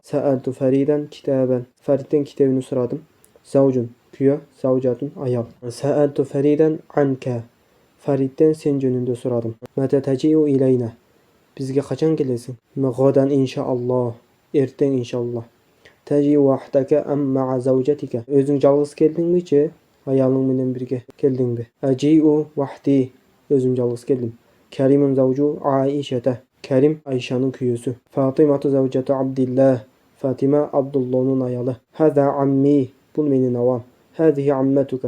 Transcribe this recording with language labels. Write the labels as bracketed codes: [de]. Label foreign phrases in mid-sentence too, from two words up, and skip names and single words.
[ar] سألت فريدا كتابا. [nog] Feritten kitabını soradım. [ar] Zavcun küya. Zavcatun ayal. سألت فريدا عنك. [nog] Feritten sen yönünde soradım. [ar] متى تجيء إلينا. [nog] Bizge kaçan gelesin? [ar] غدا إن شاء الله. [nog] Erten inşallah. [ar] تجيء وحدك أم مع زوجتك. [nog] Özün yalnız geldin mi ki? Ayalın bilen birge geldin mi? [ar] أجيء وحدي. [nog] Özüm yalnız geldim. [ar] كريم زوج عائشة. [nog] Kerim Ayşe'nin küyüsü. [ar] فاطمة زوجة عبد الله. [nog] Fatima Abdullah'ın ayalı. [ar] هذا عمي. [nog] Bu benim avam. [ar] هذه عمتك.